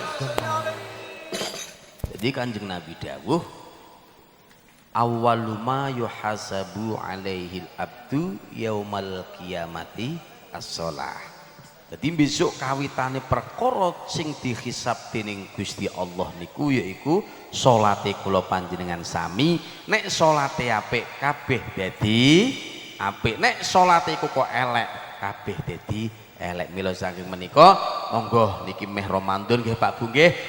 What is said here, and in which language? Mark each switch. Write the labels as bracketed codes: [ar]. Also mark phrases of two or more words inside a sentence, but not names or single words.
[jv] Jadi Kanjeng Nabi dawuh [ar] awwalu ma yuhasabu alaihil abdu yaumal qiyamati as-shalah. [jv] Jadi besok kawitane perkara sing dihisab dening Gusti Allah niku yaiku salate kula panjenengan sami. Nek salate apik kabeh dadi apik, nek salate iku kok elek kabeh dadi elek. Mila saking menika monggo niki meh Ramadan nggih Pak Bu nggih.